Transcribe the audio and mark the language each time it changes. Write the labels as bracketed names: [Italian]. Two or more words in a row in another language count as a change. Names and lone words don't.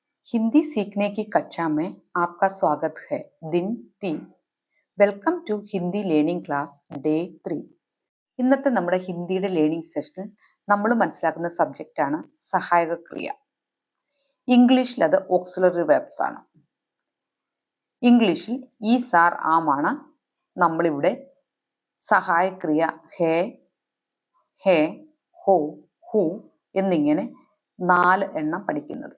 [Hindi] हिंदी सीखने की कक्षा में आपका स्वागत है। [English] दिन 3 welcome to Hindi learning class day 3. [Malayalam] ഇന്നത്തെ നമ്മുടെ ഹിന്ദിയുടെ [English] learning session [Malayalam] നമ്മൾ മനസ്സിലാക്കുന്ന സബ്ജക്റ്റ് ആണ് സഹായക ക്രിയ. ഇംഗ്ലീഷിൽ അത് [English] auxiliary verbs [Malayalam] ആണ്. ഇംഗ്ലീഷിൽ ഈ സാർ ആം ആണ് നമ്മളിവിടെ സഹായക്രിയ [Hindi] है, हैं, हो, हूँ [Malayalam] എന്നിങ്ങനെ 4 എണ്ണം പഠിക്കുന്നത്.